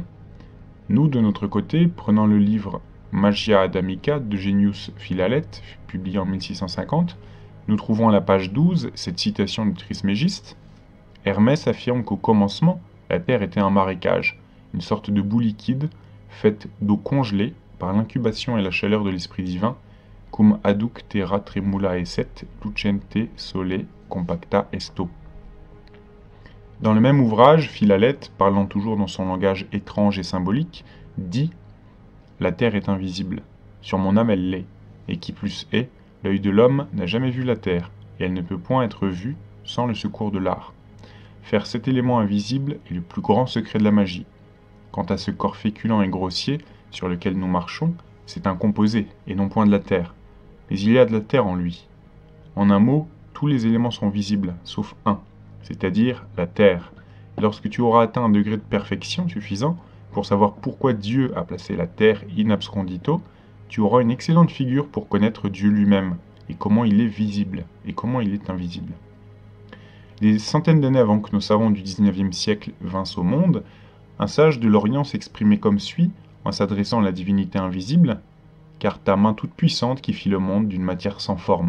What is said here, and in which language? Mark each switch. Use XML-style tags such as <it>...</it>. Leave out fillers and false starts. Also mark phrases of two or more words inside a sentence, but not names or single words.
<fr>Nous, de notre côté, prenant le livre Magia Adamica d'Eugenius Philalet, publié en 1650, nous trouvons à la page 12 cette citation du Trismégiste. Hermès affirme qu'au commencement, la Terre était un marécage, une sorte de boue liquide, faite d'eau congelée par l'incubation et la chaleur de l'Esprit divin,</fr> <la>cum aduc terra tremula esset lucente sole compacta esto.</la> <fr>Dans le même ouvrage, Philalet, parlant toujours dans son langage étrange et symbolique, dit « La terre est invisible, sur mon âme elle l'est, et qui plus est, l'œil de l'homme n'a jamais vu la terre, et elle ne peut point être vue sans le secours de l'art. Faire cet élément invisible est le plus grand secret de la magie. Quant à ce corps féculent et grossier sur lequel nous marchons, c'est un composé, et non point de la terre. Mais il y a de la terre en lui. En un mot, tous les éléments sont visibles, sauf un, c'est-à-dire la terre. Et lorsque tu auras atteint un degré de perfection suffisant pour savoir pourquoi Dieu a placé la terre</fr> <la>in abscondito,</la> <fr>tu auras une excellente figure pour connaître Dieu lui-même, et comment il est visible, et comment il est invisible. Des centaines d'années avant que nos savants du XIXe siècle vinssent au monde, un sage de l'Orient s'exprimait comme suit, en s'adressant à la divinité invisible, « Car ta main toute puissante qui fit le monde d'une matière sans forme ».</fr>